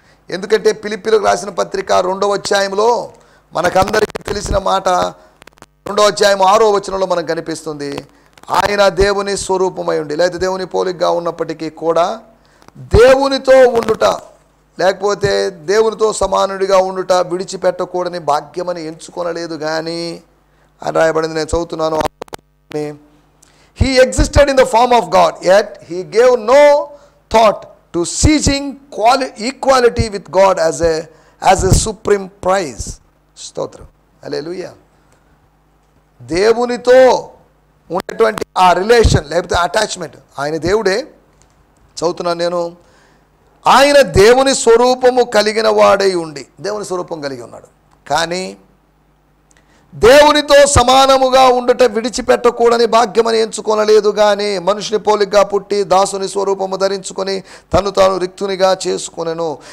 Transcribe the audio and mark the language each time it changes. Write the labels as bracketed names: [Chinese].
[Telugu] ఎందుకంటే ఫిలిప్పీలకు రాసిన పత్రిక 2వ అధ్యాయంలో మనకందరికీ తెలిసిన మాట, 2వ అధ్యాయం 6వ వచనంలో మనకు కనిపిస్తుంది, ఆయన దేవుని స్వరూపమై ఉండి, లేకపోతే దేవుని పోలికగా ఉన్నప్పటికీ కూడా దేవునితో ఉండుట, లేకపోతే దేవునితో సమానుడిగా ఉండుట విడిచిపెట్టకూడని భాగ్యమని ఎంచుకొనలేదు కానీ అని రాయబడింది. నేను చదువుతున్నాను. [English] He existed in the form of God, yet he gave no thought to seizing equality with God as a supreme prize. [Telugu] స్తోత్రం, హల్లెలూయా. దేవునితో ఉన్నటువంటి ఆ రిలేషన్ లేకపోతే అటాచ్మెంట్, ఆయన దేవుడే. చదువుతున్నాను నేను, ఆయన దేవుని స్వరూపము కలిగిన వాడై ఉండి, దేవుని స్వరూపం కలిగి ఉన్నాడు, కానీ దేవునితో సమానముగా ఉండుట విడిచిపెట్టకూడని భాగ్యమని ఎంచుకొనలేదు కానీ మనుషుని పోలికగా పుట్టి దాసుని స్వరూపము ధరించుకొని తను తాను రిక్తునిగా చేసుకొనెను.